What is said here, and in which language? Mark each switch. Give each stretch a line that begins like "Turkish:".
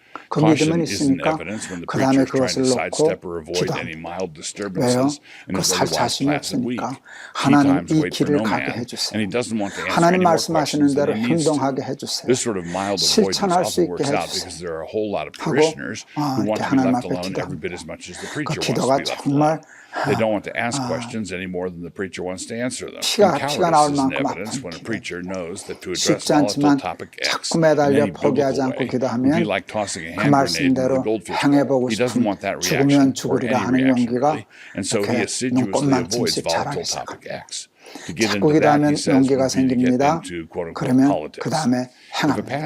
Korean: 그 믿음은 있으니까 그 다음에 그것을 놓고 기도합니다. 왜요? 그 살 자신이 없으니까 하나님 이 길을 가게 해주세요. 하나님 말씀하시는 대로 행동하게 해주세요. 실천할 수 있게 해주세요. 하고 이렇게 하나님 앞에 기도합니다. 그 기도가 정말
English: They don't want to ask questions any more than the preacher wants to answer them.
Korean: 피가 나올 만큼
English: evidence when a preacher knows that to address
Korean: 쉽지 않지만
English: topic X
Korean: 자꾸 매달려 포기하지 않고 기도하면 그 말씀대로 행해보고 싶은 죽으면 죽으리라 하는 용기가 이렇게 눈꽃만큼씩 자라기 시작합니다. 자꾸 기도하면 용기가 생깁니다. 그러면 그 다음에 행합니다.